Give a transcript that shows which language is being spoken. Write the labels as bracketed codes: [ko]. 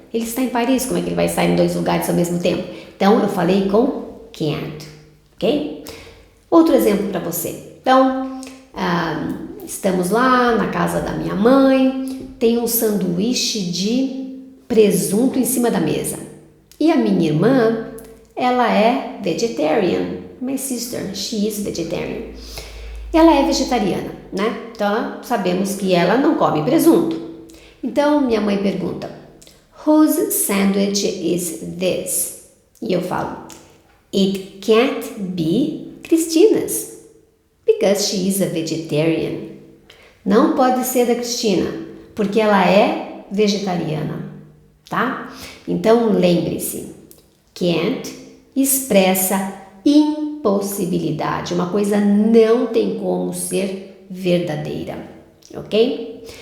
[pt] Ele está em Paris, como é que ele vai estar em dois lugares ao mesmo tempo? Então, eu falei com can't, ok? Outro exemplo para você. Então, estamos lá na casa da minha mãe, tem um sanduíche de presunto em cima da mesa. E a minha irmã, ela é vegetarian. [en] My sister, she is vegetarian. [pt] Ela é vegetariana, né? Então, sabemos que ela não come presunto. Então, minha mãe pergunta, [en] whose sandwich is this? [pt] E eu falo, [en] it can't be Cristina's, because she is a vegetarian. [pt] Não pode ser da Cristina, porque ela é vegetariana. tá? Então lembre-se, can't expressa impossibilidade, uma coisa não tem como ser verdadeira, ok?